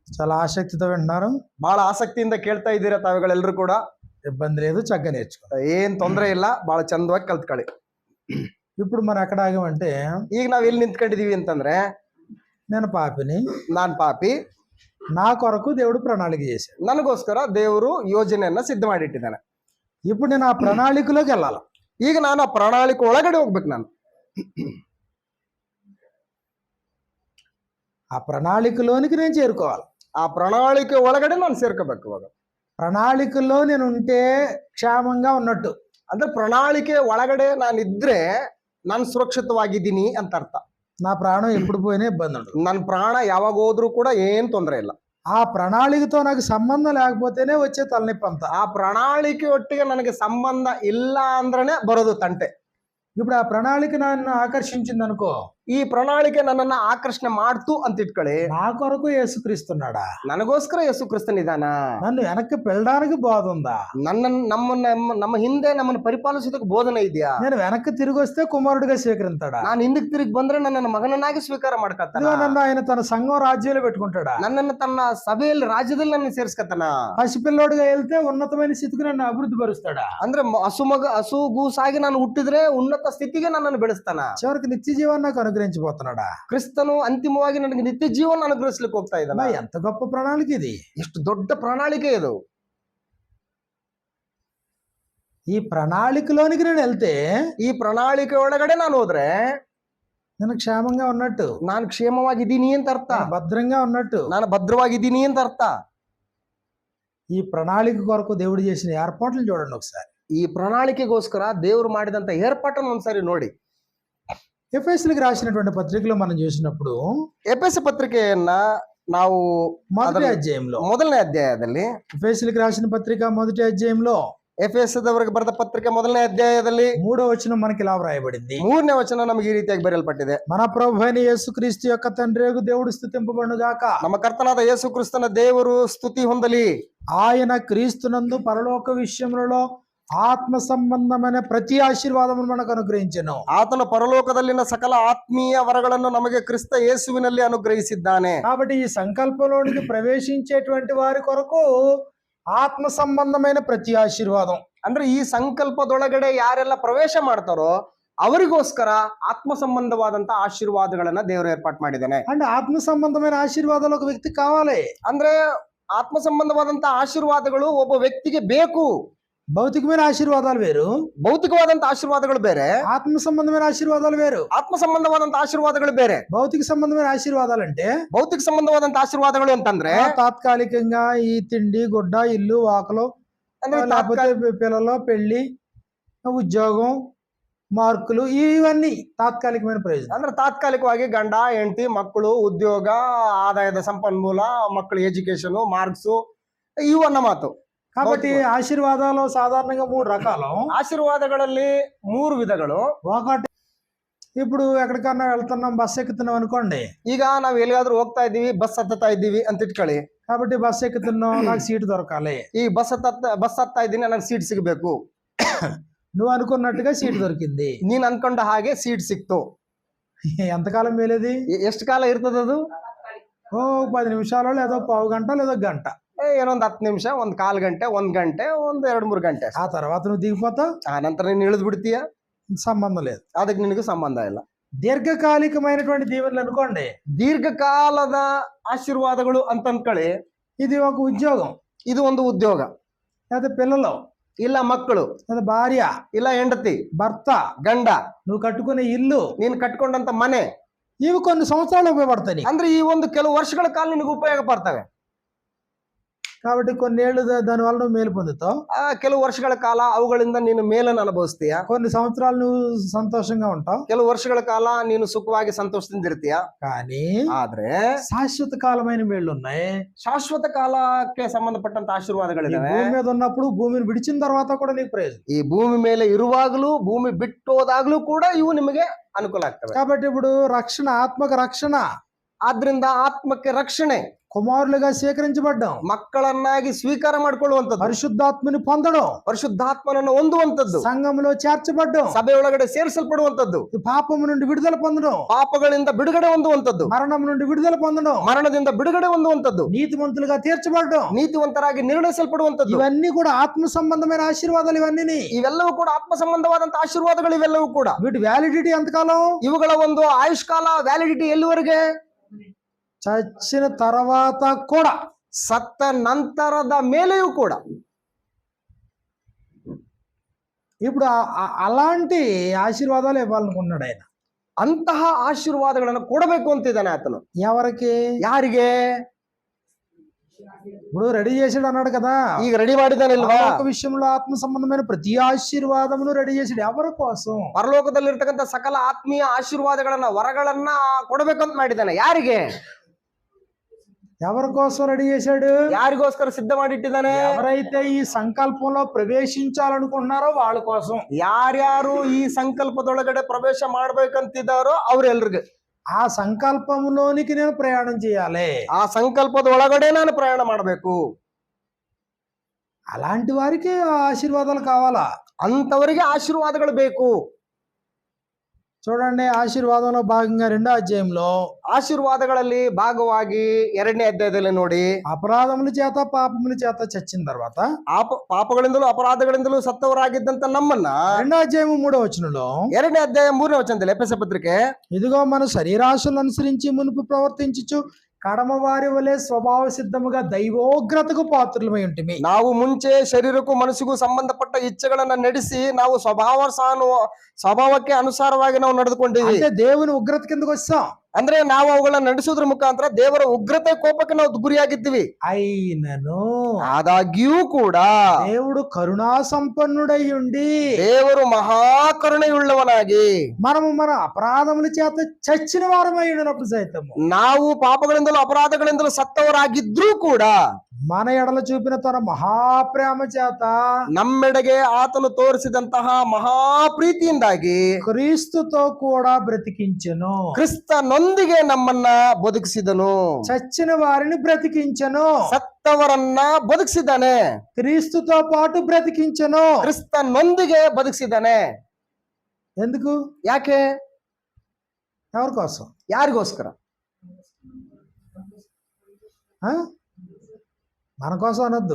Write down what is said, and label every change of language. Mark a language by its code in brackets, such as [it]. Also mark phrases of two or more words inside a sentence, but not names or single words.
[te] చాలా ఆసక్తితో వింటున్నారు. [kn] ಬಹಳ ಆಸಕ್ತಿಯಿಂದ ಕೇಳ್ತಾ ಇದ್ದೀರಾ ತಾವುಗಳೆಲ್ಲರೂ ಕೂಡ. [te] ఇబ్బంది లేదు, చక్కగా నేర్చుకో. [kn] ಏನ್ ತೊಂದರೆ ಇಲ್ಲ, ಬಹಳ ಚಂದವಾಗಿ ಕಲ್ತ್ಕೊಳ್ಳಿ. [te] ఇప్పుడు మనం ఎక్కడ ఆగామంటే, [kn] ಈಗ ನಾವ್ ಎಲ್ಲಿ ನಿಂತ್ಕೊಂಡಿದೀವಿ ಅಂತಂದ್ರೆ, [te] నేను పాపిని, [kn] ನಾನ್ ಪಾಪಿ, [te] నా కొరకు దేవుడు ప్రణాళిక చేశాడు. [kn] ನನಗೋಸ್ಕರ ದೇವರು ಯೋಜನೆಯನ್ನ ಸಿದ್ಧ ಮಾಡಿಟ್ಟಿದ್ದಾನೆ. [te] ఇప్పుడు నేను ఆ ప్రణాళికలోకి వెళ్ళాలి. [kn] ಈಗ ನಾನು ಆ ಪ್ರಣಾಳಿಕೆ ಒಳಗಡೆ ಹೋಗ್ಬೇಕು. ನಾನು [te] ఆ ప్రణాళికలోనికి నేను చేరుకోవాలి. [kn] ಆ ಪ್ರಣಾಳಿಕೆ ಒಳಗಡೆ ನಾನು ಸೇರ್ಕೋಬೇಕು. ಇವಾಗ [te] ప్రణాళికలో నేను ఉంటే క్షేమంగా ఉన్నట్టు. [kn] ಅಂದ್ರೆ ಪ್ರಣಾಳಿಕೆ ಒಳಗಡೆ ನಾನಿದ್ರೆ ನಾನು ಸುರಕ್ಷಿತವಾಗಿದ್ದೀನಿ ಅಂತ ಅರ್ಥ. [te] నా ప్రాణం ఎప్పుడు పోయినా ఇబ్బంది ఉండదు. [kn] ನನ್ನ ಪ್ರಾಣ ಯಾವಾಗ ಹೋದ್ರೂ ಕೂಡ ಏನ್ ತೊಂದರೆ ಇಲ್ಲ. [te] ఆ ప్రణాళికతో నాకు సంబంధం లేకపోతేనే వచ్చే తలనొప్పి అంతా. [kn] ಆ ಪ್ರಣಾಳಿಕೆ ಒಟ್ಟಿಗೆ ನನಗೆ ಸಂಬಂಧ ಇಲ್ಲ ಅಂದ್ರೇನೆ ಬರೋದು ತಂಟೆ. [te] ఇప్పుడు ఆ ప్రణాళిక నన్ను ఆకర్షించింది అనుకో, [kn] ಈ ಪ್ರಣಾಳಿಕೆ ನನ್ನನ್ನ ಆಕರ್ಷಣೆ ಮಾಡ್ತು ಅಂತ ಇಟ್ಕೊಳ್ಳಿ, [te] నా కొరకు యేసుక్రీస్తున్నాడా, [kn] ನನಗೋಸ್ಕರ ಯೇಸು ಕ್ರಿಸ್ತನಿದಾನ, [te] నన్ను వెనక్కి వెళ్ళడానికి బోధ ఉందా, [kn] ನಮ್ಮ ಹಿಂದೆ ನಮ್ಮನ್ನು ಪರಿಪಾಲಿಸೋದಕ್ಕೆ ಬೋಧನೆ ಇದೆಯಾ, [te] నేను వెనక్కి తిరిగి వస్తే కుమారుడిగా స్వీకరిస్తాడా, [kn] ನಾನು ಹಿಂದಕ್ಕೆ ತಿರುಗಿ ಬಂದ್ರೆ ನನ್ನ ಮಗನನ್ನಾಗಿ ಸ್ವೀಕಾರ ಮಾಡ್ಕತ್ತಾನ, [te] నన్ను ఆయన తన సంఘం రాజ్యంలో పెట్టుకుంటాడా, [kn] ನನ್ನನ್ನು ತನ್ನ ಸಭೆಯಲ್ಲಿ ರಾಜ್ಯದಲ್ಲಿ ನನ್ನ ಸೇರಿಸ್ಕತ್ತಾನ, [te] పసిపిల్లోడుగా వెళ్తే ఉన్నతమైన స్థితికి నన్ను అభివృద్ధి పరుస్తాడా, [kn] ಅಂದ್ರೆ ಹಸುಗೂಸಾಗಿ ನಾನು ಹುಟ್ಟಿದ್ರೆ ಉನ್ನತ ಸ್ಥಿತಿಗೆ ನನ್ನನ್ನು ಬೆಳೆಸ್ತಾನ, [te] చివరికి నిత్య జీవాన్ని నాకు అనుగ్రహించబోతున్నాడా. [kn] ಕ್ರಿಸ್ತನು ಅಂತಿಮವಾಗಿ ನನಗೆ ನಿತ್ಯ ಜೀವನ ಅನುಗ್ರಹಿಸ್ಲಿಕ್ಕೆ ಹೋಗ್ತಾ ಇದ್ದಾನ. [te] ఎంత గొప్ప ప్రణాళిక ఇది, [kn] ಎಷ್ಟು ದೊಡ್ಡ ಪ್ರಣಾಳಿಕೆ ಇದು. [te] ఈ ప్రణాళికలోనికి నేను వెళ్తే, [kn] ಈ ಪ್ರಣಾಳಿಕೆ ಒಳಗಡೆ ನಾನು ಹೋದ್ರೆ [te] నేను క్షేమంగా ఉన్నట్టు, [kn] ನಾನು ಕ್ಷೇಮವಾಗಿದ್ದೀನಿ ಅಂತ ಅರ್ಥ, [te] భద్రంగా ఉన్నట్టు, [kn] ನಾನು ಭದ್ರವಾಗಿದ್ದೀನಿ ಅಂತ ಅರ್ಥ. [te] ఈ ప్రణాళిక కొరకు దేవుడు చేసిన ఏర్పాట్లు చూడండి ఒకసారి. [kn] ಈ ಪ್ರಣಾಳಿಕೆಗೋಸ್ಕರ ದೇವರು ಮಾಡಿದಂತ ಏರ್ಪಾಟನ್ನು ಒಂದ್ಸರಿ ನೋಡಿ. [te] ఎఫెసీయులకు రాసినటువంటి పత్రికలో మనం చూసినప్పుడు, [kn] ಎಫೆಸ పత్రిಕೆಯನ್ನ ನಾವು [te] మొదటి అధ్యాయంలో, [kn] ಮೊದಲನೇ ಅಧ್ಯಾಯದಲ್ಲಿ, [te] ఎఫెసీయులకు రాసిన పత్రిక మొదటి అధ్యాయంలో [kn] ಎಫೆಸದವರಿಗೆ ಬರೆದ ಪತ್ರಿಕೆ ಮೊದಲನೇ ಅಧ್ಯಾಯದಲ್ಲಿ [te] 3వ వచనం మనకి ఇలా వ్రాయబడింది. [kn] 3ನೇ ವಚನ ನಮಗೆ ಈ ರೀತಿಯಾಗಿ ಬರೆಯಲ್ಪಟ್ಟಿದೆ. [te] మన ప్రభువైన యేసుక్రీస్తు యొక్క తండ్రియగు దేవుడు స్తుతింపబడును గాక. [kn] ನಮ್ಮ ಕರ್ತನಾದ ಯೇಸು ಕ್ರಿಸ್ತನ ದೇವರು ಸ್ತುತಿ ಹೊಂದಲಿ. [te] ఆయన క్రీస్తునందు పరలోక విషయములలో ఆత్మ సంబంధమైన ప్రతి ఆశీర్వాదమును మనకు అనుగ్రహించెను. [kn] ಆತನ ಪರಲೋಕದಲ್ಲಿನ ಸಕಲ ಆತ್ಮೀಯ ವರಗಳನ್ನು ನಮಗೆ ಕ್ರಿಸ್ತ ಯೇಸುವಿನಲ್ಲಿ ಅನುಗ್ರಹಿಸಿದ್ದಾನೆ. [te] కాబట్టి ఈ సంకల్పంలోనికి ప్రవేశించేటువంటి వారి కొరకు ఆత్మ సంబంధమైన ప్రతి ఆశీర్వాదం, [kn] ಅಂದ್ರೆ ಈ ಸಂಕಲ್ಪದೊಳಗಡೆ ಯಾರೆಲ್ಲ ಪ್ರವೇಶ ಮಾಡ್ತಾರೋ ಅವರಿಗೋಸ್ಕರ ಆತ್ಮ ಸಂಬಂಧವಾದಂತ ಆಶೀರ್ವಾದಗಳನ್ನ ದೇವರು ಏರ್ಪಾಟ್ ಮಾಡಿದ್ದಾನೆ. [te] అంటే ఆత్మ సంబంధమైన ఆశీర్వాదాలు ఒక వ్యక్తికి కావాలి. [kn] ಅಂದ್ರೆ ಆತ್ಮ ಸಂಬಂಧವಾದಂತ ಆಶೀರ್ವಾದಗಳು ಒಬ್ಬ ವ್ಯಕ್ತಿಗೆ ಬೇಕು. [te] భౌతికమైన ఆశీర్వాదాలు వేరు, [kn] ಭೌತಿಕವಾದಂತ ಆಶೀರ್ವಾದಗಳು ಬೇರೆ, [te] ఆత్మ సంబంధమైన ఆశీర్వాదాలు వేరు. [kn] ಆತ್ಮ ಸಂಬಂಧವಾದಂತ ಆಶೀರ್ವಾದಗಳು ಬೇರೆ. [te] భౌతిక సంబంధమైన ఆశీర్వాదాలు అంటే, [kn] ಭೌತಿಕ ಸಂಬಂಧವಾದಂತ ಆಶೀರ್ವಾದಗಳು ಅಂತಂದ್ರೆ [te] తాత్కాలికంగా ఈ తిండి గుడ్డ ఇల్లు వాకలు, లేకపోతే పిల్లలు పెళ్లి ఉద్యోగం మార్కులు, ఇవన్నీ తాత్కాలికమైన ప్రయోజనం. [kn] ಅಂದ್ರೆ ತಾತ್ಕಾಲಿಕವಾಗಿ ಗಂಡ ಹೆಂಡತಿ ಮಕ್ಕಳು ಉದ್ಯೋಗ ಆದಾಯದ ಸಂಪನ್ಮೂಲ ಮಕ್ಕಳ [en] education marks [kn] ಇವನ್ನ ಮಾತು. [te] కాబట్టి ఆశీర్వాదాలు సాధారణంగా 3 రకాలు. [kn] ఆశీర్వాదಗಳಲ್ಲಿ 3 విధಗಳು. [te] ఒకటి, ఇప్పుడు ఎక్కడికన్నా వెళ్తున్నాం, బస్ ఎక్కుతున్నాం అనుకోండి. [kn] ಈಗ ನಾವ್ ಎಲ್ಲಿಗಾದ್ರೂ ಹೋಗ್ತಾ ಇದ್ದೀವಿ, ಬಸ್ ಹತ್ತಾ ಇದ್ದೀವಿ ಅಂತ ಇಟ್ಕೊಳ್ಳಿ. [te] కాబట్టి బస్ ఎక్కుతున్నాం, నాకు సీటు దొరకాలి. [kn] ಈ ಬಸ್ ಹತ್ತಾ ಇದ್ದೀನಿ, ನನಗೆ ಸೀಟ್ ಸಿಗಬೇಕು. [te] నువ్వు అనుకున్నట్టుగా సీటు దొరికింది, [kn] ನೀನ್ ಅನ್ಕೊಂಡ ಹಾಗೆ ಸೀಟ್ ಸಿಕ್ತು. [te] ఎంతకాలం మేలేది? [kn] ಎಷ್ಟು ಕಾಲ ಇರ್ತದದು? [te] 10 నిమిషాలు, లేదో పావు గంట, లేదో గంట, [kn] ಏನೊಂದು 10 ನಿಮಿಷ, 1/4 ಗಂಟೆ, 1 ಗಂಟೆ, 2-3 ಗಂಟೆ. [te] ఆ తర్వాత నువ్వు దిగిపోతావు, [kn] ಆ ನಂತರ ನೀನು ಇಳಿದು ಬಿಡ್ತೀಯ, [te] సంబంధం లేదు. [kn] ಅದಕ್ಕೆ ನಿನಗೂ ಸಂಬಂಧ ಇಲ್ಲ. [te] దీర్ఘకాలికమైనటువంటి దీవెనలు అనుకోండి, [kn] ದೀರ್ಘಕಾಲದ ಆಶೀರ್ವಾದಗಳು ಅಂತ ಅನ್ಕೊಳ್ಳಿ. [te] ఇది ఒక ఉద్యోగం, [kn] ಇದು ಒಂದು ಉದ್ಯೋಗ, [te] లేదా పిల్లలు, [kn] ಇಲ್ಲ ಮಕ್ಕಳು, [te] లేదా భార్య, [kn] ಇಲ್ಲ ಹೆಂಡತಿ, [te] భర్త, [kn] ಗಂಡ, [te] నువ్వు కట్టుకునే ఇల్లు, [kn] ನೀನು ಕಟ್ಕೊಂಡಂತ ಮನೆ, [te] ఇవి కొన్ని సంవత్సరాలు ఉపయోగపడతాయి. [kn] ಅಂದ್ರೆ ಈ ಒಂದು ಕೆಲವು ವರ್ಷಗಳ ಕಾಲ ನಿನಗೆ ಉಪಯೋಗ ಪಡ್ತವೆ. [te] కాబట్టి కొన్నేళ్ళు దాని వల్ల నువ్వు మేలు పొందుతావు. [kn] ಕೆಲವು ವರ್ಷಗಳ ಕಾಲ ಅವುಗಳಿಂದ ನೀನು ಮೇಲನ್ನು ಅನುಭವಿಸ್ತೀಯ. [te] కొన్ని సంవత్సరాలు నువ్వు సంతోషంగా ఉంటావు. [kn] ಕೆಲವು ವರ್ಷಗಳ ಕಾಲ ನೀನು ಸುಖವಾಗಿ ಸಂತೋಷದಿಂದ ಇರ್ತೀಯ. [te] కానీ [kn] ಆದ್ರೆ [te] శాశ్వత కాలమైన మేళ్ళు ఉన్నాయి. [kn] ಶಾಶ್ವತ ಕಾಲಕ್ಕೆ ಸಂಬಂಧಪಟ್ಟಂತ ಆಶೀರ್ವಾದಗಳಿದಾವೆ. [te] భూమి మీద ఉన్నప్పుడు, భూమిని విడిచిన తర్వాత కూడా నీకు ప్రయోజనం. [kn] ಈ ಭೂಮಿ ಮೇಲೆ ಇರುವಾಗಲೂ ಭೂಮಿ ಬಿಟ್ಟೋದಾಗ್ಲೂ ಕೂಡ ಇವು ನಿಮಗೆ ಅನುಕೂಲ ಆಗ್ತವೆ. [te] కాబట్టి ఇప్పుడు రక్షణ, ఆత్మక రక్షణ, [kn] ಆದ್ರಿಂದ ಆತ್ಮಕ್ಕೆ ರಕ್ಷಣೆ, [te] కుమారులుగా స్వీకరించబడ్డాం, [kn] ಮಕ್ಕಳನ್ನಾಗಿ ಸ್ವೀಕಾರ ಮಾಡ್ಕೊಳ್ಳುವಂಥದ್ದು, [te] పరిశుద్ధాత్మని పొందడం, [kn] ಪರಿಶುದ್ಧಾತ್ಮನನ್ನು ಹೊಂದುವಂಥದ್ದು, [te] సంఘంలో చేర్చబడ్డం, [kn] ಸಭೆಯೊಳಗಡೆ ಸೇರಿಸಲ್ಪಡುವಂಥದ್ದು, [te] పాపము నుండి విడుదల పొందడం, [kn] ಪಾಪಗಳಿಂದ ಬಿಡುಗಡೆ ಹೊಂದುವಂಥದ್ದು, [te] మరణం నుండి విడుదల పొందడం, [kn] ಮರಣದಿಂದ ಬಿಡುಗಡೆ ಹೊಂದುವಂಥದ್ದು, [te] నీతిమంతులుగా తీర్చబడ్డం, [kn] ನೀತಿವಂತರಾಗಿ ನಿರ್ಣಯಿಸಲ್ಪಡುವಂಥದ್ದು. [te] ఇవన్నీ కూడా ఆత్మ సంబంధమైన ఆశీర్వాదాలు. ఇవన్నీ [kn] ಇವೆಲ್ಲವೂ ಕೂಡ ಆತ್ಮ ಸಂಬಂಧವಾದಂತಹ ಆಶೀರ್ವಾದಗಳು. ಇವೆಲ್ಲವೂ ಕೂಡ [te] వీటి వ్యాలిడిటీ ఎంతకాలం? [kn] ಇವುಗಳ ಒಂದು ಆಯುಷ್ಕಾಲ, ವ್ಯಾಲಿಡಿಟಿ ಎಲ್ಲಿವರೆಗೆ? [te] చచ్చిన తర్వాత కూడా, [kn] ಸತ್ತ ನಂತರದ ಮೇಲೆಯೂ ಕೂಡ. [te] ఇప్పుడు అలాంటి ఆశీర్వాదాలు ఇవ్వాలనుకున్నాడు ఆయన. [kn] ಅಂತಹ ಆಶೀರ್ವಾದಗಳನ್ನು ಕೊಡಬೇಕು ಅಂತಿದ್ದಾನೆ ಆತನು. [te] ఎవరికి? [kn] ಯಾರಿಗೆ? [te] ఇప్పుడు రెడీ చేసాడు అన్నాడు కదా, [kn] ಈಗ ರೆಡಿ ಮಾಡಿದ್ದಾನಿಲ್ವಾ? [te] ఒక విషయంలో ఆత్మ సంబంధమైన ప్రతి ఆశీర్వాదమును రెడీ చేసాడు. ఎవరి కోసం? [kn] ಪರಲೋಕದಲ್ಲಿರ್ತಕ್ಕಂಥ ಸಕಲ ಆತ್ಮೀಯ ಆಶೀರ್ವಾದಗಳನ್ನ, ವರಗಳನ್ನ ಕೊಡಬೇಕಂತ ಮಾಡಿದ್ದಾನೆ. ಯಾರಿಗೆ? [te] ఎవరి కోసం రెడీ చేశాడు? [kn] ಯಾರಿಗೋಸ್ಕರ ಸಿದ್ಧ ಮಾಡಿಟ್ಟಿದ್ದಾನೆ? [te] ఎవరైతే ఈ సంకల్పంలో ప్రవేశించాలనుకుంటున్నారో వాళ్ళ కోసం. [kn] ಯಾರ್ಯಾರು ಈ ಸಂಕಲ್ಪದೊಳಗಡೆ ಪ್ರವೇಶ ಮಾಡ್ಬೇಕಂತಿದ್ದಾರೋ ಅವ್ರೆಲ್ರಿಗೆ. [te] ఆ సంకల్పంలోనికి నేను ప్రయాణం చేయాలి, [kn] ಆ ಸಂಕಲ್ಪದ ಒಳಗಡೆ ನಾನು ಪ್ರಯಾಣ ಮಾಡಬೇಕು. [te] అలాంటి వారికి ఆ ఆశీర్వాదాలు కావాలా? [kn] ಅಂತವರಿಗೆ ಆಶೀರ್ವಾದಗಳು ಬೇಕು. [te] చూడండి, ఆశీర్వాదంలో భాగంగా 2వ అధ్యాయంలో [kn] ಆಶೀರ್ವಾದಗಳಲ್ಲಿ ಭಾಗವಾಗಿ 2ನೇ ಅಧ್ಯಾಯದಲ್ಲಿ ನೋಡಿ, [te] అపరాధముల చేత పాపముల చేత చచ్చిన తర్వాత, [kn] ಪಾಪಗಳಿಂದಲೂ ಅಪರಾಧಗಳಿಂದಲೂ ಸತ್ತವರಾಗಿದ್ದಂತ ನಮ್ಮನ್ನ [te] 2వ అధ్యాయం 3వ వచనంలో, [kn] 2ನೇ ಅಧ್ಯಾಯ 3ನೇ ವಚನದಲ್ಲಿ ಎಫೆಸ ಪತ್ರಿಕೆ, [te] ఇదిగో మన శరీరాశలను అనుసరించి మునుపు ప్రవర్తించుచు కడమవారి వలె స్వభావ సిద్ధముగా దైవోగ్రతకు పాత్రులమై ఉంటిమి. [kn] ನಾವು ಮುಂಚೆ ಶರೀರಕ್ಕೂ ಮನಸ್ಸಿಗೂ ಸಂಬಂಧಪಟ್ಟ ಇಚ್ಛೆಗಳನ್ನ ನಡೆಸಿ ನಾವು ಸ್ವಭಾವಕ್ಕೆ ಅನುಸಾರವಾಗಿ ನಾವು ನಡೆದುಕೊಂಡಿವಿ. [te] అంటే దేవుని ఉగ్రత కిందకు వచ్చాం. [kn] ಅಂದ್ರೆ ನಾವು ಅವುಗಳನ್ನ ನಡೆಸೋದ್ರ ಮುಖಾಂತರ ದೇವರ ಉಗ್ರತೆ ಕೋಪಕ್ಕೆ ನಾವು ಗುರಿಯಾಗಿದ್ದೀವಿ. [te] అయినను [kn] ಆದಾಗ್ಯೂ ಕೂಡ [te] దేవుడు కరుణా సంపన్నుడై ఉండి, [kn] ದೇವರು ಮಹಾಕರುಣೆಯುಳ್ಳವನಾಗಿ, [te] మనము మన అపరాధముల చేత చచ్చిన వారమై ఉన్నప్పుడు సైతము, [kn] ನಾವು ಪಾಪಗಳಿಂದಲೂ ಅಪರಾಧಗಳಿಂದಲೂ ಸತ್ತವರಾಗಿದ್ರೂ ಕೂಡ [te] మన ఎడల చూపిన తన మహాప్రేమ చేత [kn] ನಮ್ಮೆಡೆಗೆ ಆತನು ತೋರಿಸಿದಂತಹ ಮಹಾಪ್ರೀತಿಯಿಂದಾಗಿ [te] క్రీస్తుతో కూడా బ్రతికించెను. [kn] ಕ್ರಿಸ್ತನೊಂದಿಗೆ ನಮ್ಮನ್ನ ಬದುಕಿಸಿದನು. [te] చచ్చిన వారిని బ్రతికించెను, [kn] ಸತ್ತವರನ್ನ ಬದುಕಿಸಿದ್ದಾನೆ. [te] క్రీస్తుతో పాటు బ్రతికించెను. [kn] ಕ್ರಿಸ್ತನೊಂದಿಗೆ ಬದುಕಿಸಿದ್ದಾನೆ. [te] ఎందుకు? [kn] ಯಾಕೆ? [te] ఎవరి కోసం? [kn] ಯಾರಿಗೋಸ್ಕರ? [te] మన కోసం అనొద్దు,